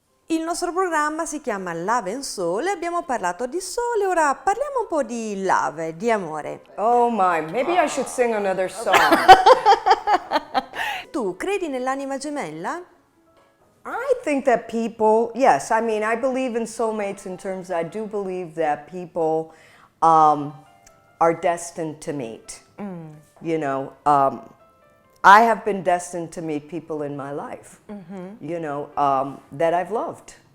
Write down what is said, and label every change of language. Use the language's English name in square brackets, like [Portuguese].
[Italian] Il nostro programma si chiama Love&Soul e abbiamo parlato di sole, ora parliamo un po' di love, di amore. [English] Oh my, maybe I should sing another song. [Italian] Tu credi nell'anima gemella? [English] I think that people, yes, I mean, I believe in soulmates in terms, I do believe that people are destined to meet. You know, I have been destined to meet people in my life, you know, that I've loved.